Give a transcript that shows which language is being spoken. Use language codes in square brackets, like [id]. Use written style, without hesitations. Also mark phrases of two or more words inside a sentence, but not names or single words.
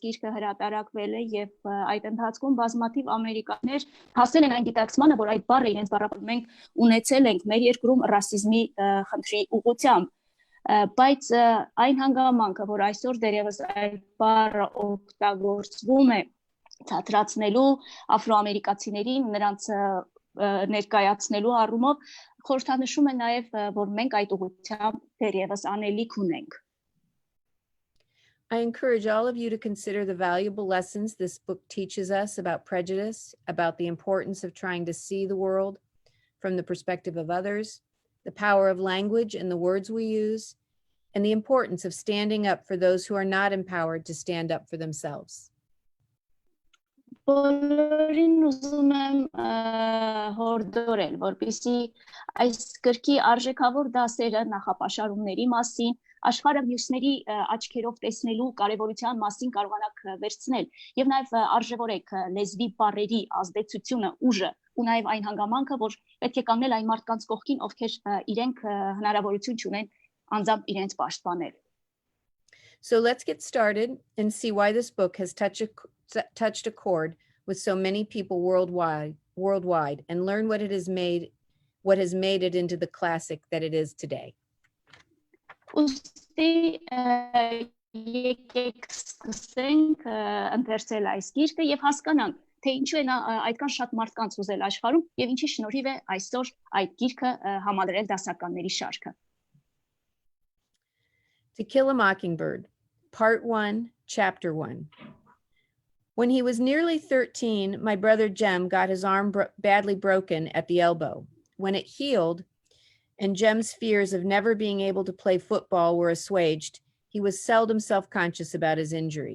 [hy] գիրքը հրատարակվել է եւ այդ ընթացքում բազմաթիվ ամերիկաներ հասել են այն գիտակցմանը, որ այդ բառը իրենց բառապարում մենք ունեցել ենք մեր երկրում ռասիզմի խնդրի ուղղությամբ, բայց այն հանգամանքը, որ այսօր դերևս այդ բառը օգտագործվում է ցածրացնելու աֆրոամերիկացիներին նրանց ներկայացնելու առումով, խորհրդանշում է նաեւ, որ մենք այդ ուղղությամբ դերևս անելիք ունենք։ [en] I encourage all of you to consider the valuable lessons this book teaches us about prejudice, about the importance of trying to see the world from the perspective of others, the power of language and the words we use, and the importance of standing up for those who are not empowered to stand up for themselves. [hy] Բոլորին ուզում եմ հորդորել, որպեսզի այս գրքի արժեքավոր դասերը նախապաշարումների մասին, աշխարհը մյուսների աչքերով տեսնելու կարևորության մասին կարողանաք վերցնել եւ նաեւ արժևորեք լեզվի բառերի ազդեցությունը, ուժը ու նաեւ այն հանգամանքը, որ պետք է կանգնել այն մարդկանց կողքին, ովքեր իրենք հնարավորություն չունեն անձամբ իրենց պաշտպանել։ [en] So let's get started and see why this book has touched a chord with so many people worldwide and learn what has made it into the classic that it is today. [hy] Ուստի եկեք սկսենք ընթերցել այս գիրքը եւ հասկանանք, թե ինչու է նա այդքան շատ մարդկանց ուզել աշխարհում եւ ինչի շնորհիվ է այսօր այդ գիրքը համալրել դասականների շարքը։ [en] To Kill a Mockingbird, Part 1, Chapter 1. When he was nearly 13, my brother Jem got his arm badly broken at the elbow. When it healed, and Jem's fears of never being able to play football were assuaged, he was seldom self-conscious about his injury.